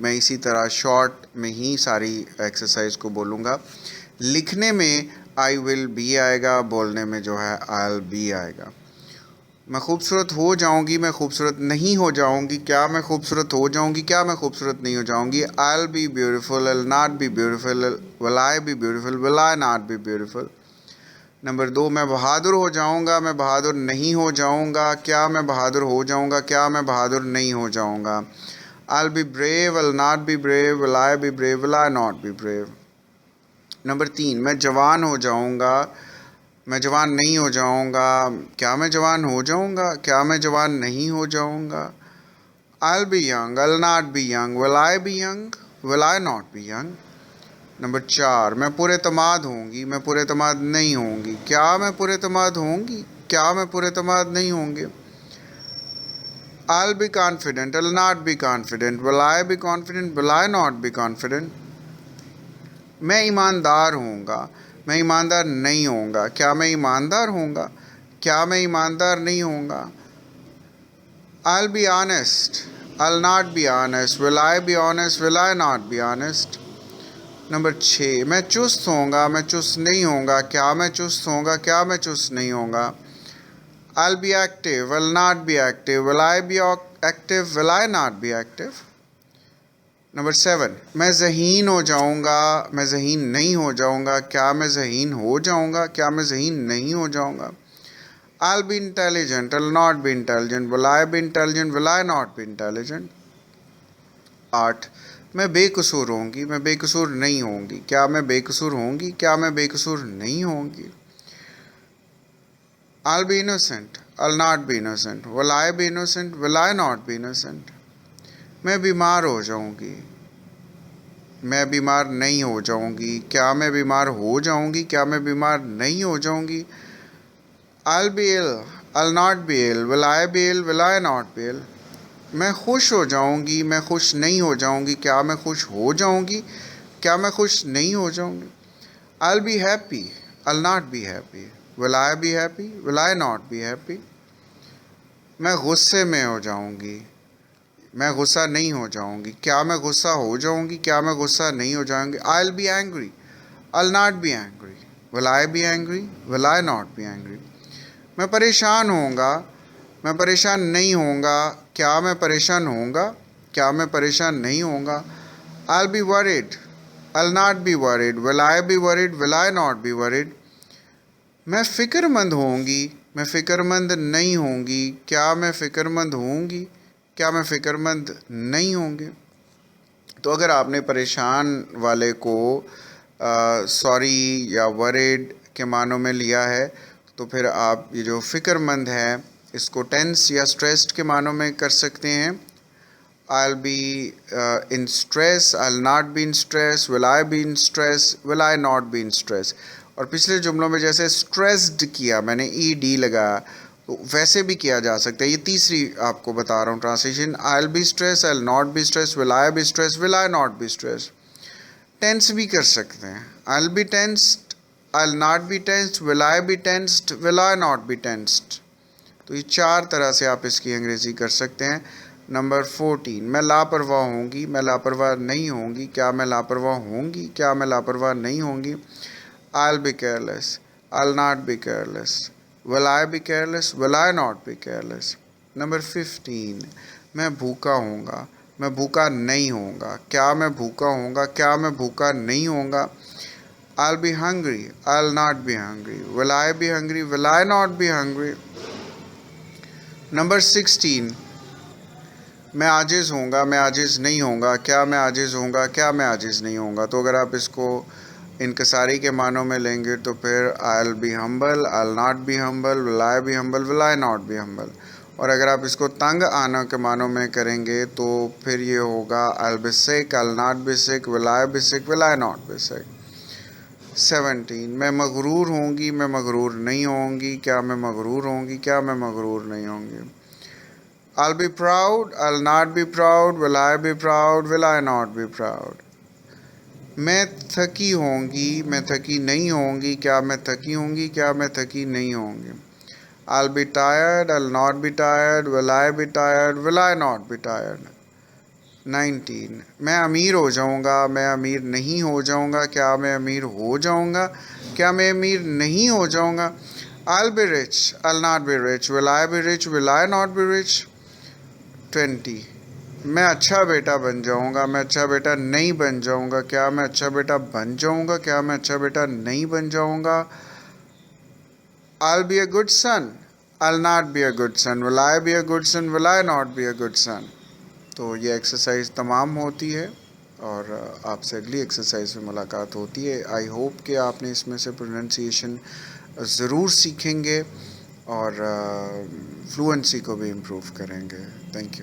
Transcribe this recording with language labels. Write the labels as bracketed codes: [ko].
[hi] मैं इसी तरह शॉर्ट में ही सारी एक्सरसाइज को बोलूँगा। लिखने में आई विल बी आएगा, बोलने में जो है I'll बी आएगा। मैं खूबसूरत हो जाऊंगी, मैं खूबसूरत नहीं हो जाऊंगी, क्या मैं खूबसूरत हो जाऊंगी, क्या मैं खूबसूरत नहीं हो जाऊंगी। [en] I'll be beautiful, I'll not be beautiful, will I be beautiful, will I not be beautiful। [hi] Number 2, मैं बहादुर हो जाऊंगा, मैं बहादुर नहीं हो जाऊंगा, क्या मैं बहादुर हो जाऊंगा, क्या मैं बहादुर नहीं हो जाऊंगा। [en] I'll be brave, I'll not be brave, will I be brave, will I not be brave। [hi] Number 3, मैं जवान हो जाऊंगा, मैं जवान नहीं हो जाऊंगा, क्या मैं जवान हो जाऊंगा, क्या मैं जवान नहीं हो जाऊंगा। [en] I'll be young, I'll not be young, will I be young, will I not be young। [hi] Number 4, मैं पुरेतमाद होंगी, मैं पुरेतमाद नहीं होंगी, क्या मैं पुरेतमाद होंगी, क्या मैं पुरेतमाद नहीं होंगी। [en] I'll be confident, I'll not be confident, will I be confident, will I not be confident। [hi] मैं ईमानदार होऊंगा, मैं ईमानदार नहीं होऊंगा, क्या मैं ईमानदार होऊंगा, क्या मैं ईमानदार नहीं होऊंगा। [en] I'll be honest, I'll not be honest, will I be honest, will I not be honest। [hi] Number 6, मैं चुस्त होऊंगा, मैं चुस्त नहीं होऊंगा, क्या मैं चुस्त होऊंगा, क्या मैं चुस्त नहीं होऊंगा। [en] I'll be active, I'll not be active, will I be active, will I not be active। [hi] Number 7, मैं ज़हीन हो जाऊंगा, मैं ज़हीन नहीं हो जाऊंगा, क्या मैं ज़हीन हो जाऊंगा, क्या मैं ज़हीन नहीं हो जाऊंगा। [en] I'll be intelligent, I'll not be intelligent, will I be intelligent, will I not be intelligent। [hi] 8, मैं बेकसूर होंगी, मैं बेकसूर नहीं होंगी, क्या मैं बेकसूर होंगी, क्या मैं बेकसूर नहीं होंगी। [en] I'll be innocent, I'll not be innocent, will I be innocent, will I not be innocent। [hi] मैं बीमार हो जाऊंगी, मैं बीमार नहीं हो जाऊंगी, क्या मैं बीमार हो जाऊंगी, क्या मैं बीमार नहीं हो जाऊंगी। [en] I'll be ill, I'll not be ill, will I be ill, will I not be ill। [hi] मैं खुश हो जाऊंगी, मैं खुश नहीं हो जाऊंगी, क्या मैं खुश हो जाऊंगी, क्या मैं खुश नहीं हो जाऊंगी। [en] I'll be happy, I'll not be happy, will I be happy, will I not be happy। [hi] मैं गुस्से में हो जाऊंगी, मैं गुस्सा नहीं हो जाऊंगी, क्या मैं गुस्सा हो जाऊंगी, क्या मैं गुस्सा नहीं हो जाऊंगी। [en] I'll be angry, I'll not be angry, will I be angry, will I not be angry। [hi] मैं परेशान होऊंगा, मैं परेशान नहीं होऊंगा, क्या मैं परेशान होऊंगा, क्या मैं परेशान नहीं होऊंगा। [en] I'll be worried, I'll not be worried, will I be worried, will I not be worried। [hi] मैं फ़िक्रमंद होऊंगी, मैं फ़िक्रमंद नहीं होंगी, क्या मैं फ़िक्रमंद होऊंगी, क्या मैं फ़िक्रमंद नहीं होंगी। तो अगर आपने परेशान वाले को सॉरी या वरीड के मानों में लिया है तो फिर आप ये जो फ़िक्रमंद है इसको टेंस या स्ट्रेस्ड के मानों में कर सकते हैं। [en] I'll be in stress, I'll not be in stress, will I be in stress, will I not be in stress। [hi] और पिछले जुमलों में जैसे स्ट्रेस्ड किया मैंने ed लगाया तो वैसे भी किया जा सकता है। ये तीसरी आपको बता रहा हूँ translation. [en] I'll be stressed, I'll not be stressed, will I be stressed, will I not be stressed। [hi] Tense भी कर सकते हैं। [en] I'll be tensed, I'll not be tensed, will I be tensed, will I not be tensed। [hi] तो ये 4 तरह से आप इसकी अंग्रेज़ी कर सकते हैं। नंबर 14, मैं लापरवाह होंगी, मैं लापरवाह नहीं होंगी, क्या मैं लापरवाह होंगी, क्या मैं लापरवाह नहीं होंगी। [en] I'll be careless, I'll not be careless, will I be careless, will I not be careless। [hi] Number 15, मैं भूखा होऊंगा, मैं भूखा नहीं होऊंगा, क्या मैं भूखा होऊंगा, क्या मैं भूखा नहीं होऊंगा। [en] I'll be hungry, I'll not be hungry, will I be hungry, will I not be hungry। [hi] Number 16, मैं आजिज़ होऊंगा, मैं आजिज़ नहीं होऊंगा, क्या मैं आजिज़ होऊंगा, क्या मैं आजिज़ नहीं होऊंगा। तो अगर आप इसको इनकसारी के मानों में लेंगे तो फिर [en] I'll be humble, I'll not be humble, will I be humble, will I not be humble। [hi] और अगर आप इसको तंग आना के मानों में करेंगे तो फिर ये होगा [en] I'll be sick, I'll not be sick, will I be sick, will I not be sick। [hi] 17, मैं मगरूर होंगी, मैं मगरूर नहीं होंगी, क्या मैं मगरूर होंगी, क्या मैं मगरूर नहीं होंगी। [en] I'll be proud, I'll not be proud, will I be proud, will I not be proud। [hi] मैं थकी होंगी, मैं थकी नहीं होंगी, क्या मैं थकी होंगी, क्या मैं थकी नहीं होंगी। [en] I'll be tired, I'll not be tired, will I be tired, will I not be tired। [hi] 19, मैं अमीर हो जाऊंगा, मैं अमीर नहीं हो जाऊंगा, क्या मैं अमीर हो जाऊंगा, क्या मैं अमीर नहीं हो जाऊंगा। [en] I'll be rich, I'll not be rich, will I be rich, will I not be rich। [hi] 20, मैं अच्छा बेटा बन जाऊंगा, मैं अच्छा बेटा नहीं बन जाऊंगा, क्या मैं अच्छा बेटा बन जाऊंगा, क्या मैं अच्छा बेटा नहीं बन जाऊंगा। [en] I'll be a good son, I'll not be a good son, will I be a good son, will I not be a good son। [hi] तो ये एक्सरसाइज तमाम होती है और आपसे अगली एक्सरसाइज में मुलाकात होती है। [en] I hope [hi] कि आपने इसमें से प्रोनाउंसिएशन ज़रूर सीखेंगे और फ्लुएंसी को भी इम्प्रूव करेंगे। Thank you.